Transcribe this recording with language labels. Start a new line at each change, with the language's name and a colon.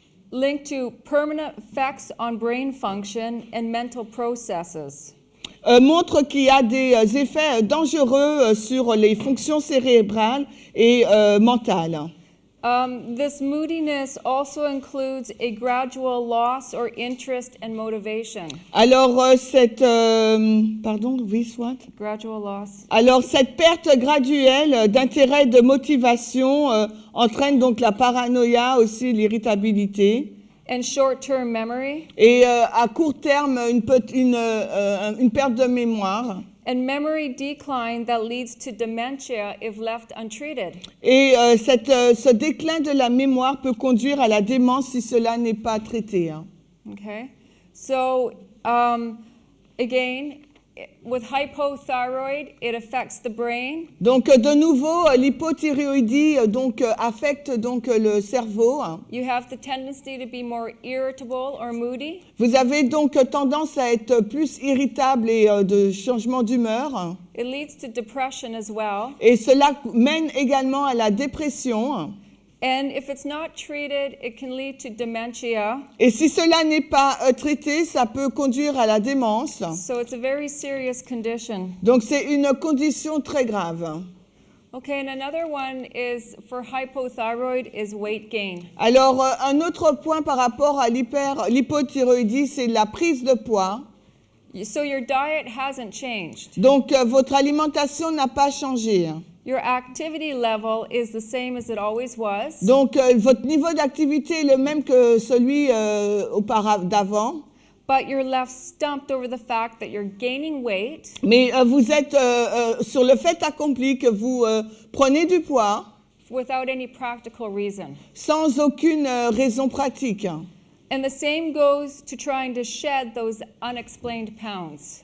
English: Linked to permanent effects on brain function and mental processes.
French: montre qu'il y a des effets dangereux sur les fonctions cérébrales et mentales.
English: This moodiness also includes a gradual loss or interest and motivation.
French: Alors,
English: Gradual loss.
French: Alors, cette perte graduelle d'intérêt, de motivation entraîne donc la paranoïa, aussi l'irritabilité.
English: and short-term memory,
French: et à court terme, une perte de mémoire.
English: and memory decline that leads to dementia if left untreated.
French: Et ce déclin de la mémoire peut conduire à la démence si cela n'est pas traité. Hein.
English: Okay, so again, with hypothyroid, it affects the brain.
French: Donc de nouveau, l'hypothyroïdie affecte donc le cerveau.
English: You have the tendency to be more irritable or moody.
French: Vous avez donc tendance à être plus irritable et de changement d'humeur.
English: It leads to depression as well.
French: Et cela mène également à la dépression.
English: And if it's not treated, it can lead to dementia.
French: Et si cela n'est pas traité, ça peut conduire à la démence.
English: So it's a very serious condition.
French: Donc c'est une condition très grave.
English: Okay, and another one is for hypothyroid is weight gain.
French: Alors un autre point par rapport à l'hypothyroïdie, c'est la prise de poids.
English: So your diet hasn't changed.
French: Donc votre alimentation n'a pas changé.
English: Your activity level is the same as it always was.
French: Donc votre niveau d'activité est le même que celui d'avant.
English: But you're left stumped over the fact that you're gaining weight.
French: Mais vous êtes sur le fait accompli que vous prenez du poids
English: Without any practical reason.
French: sans aucune raison pratique.
English: And the same goes to trying to shed those unexplained pounds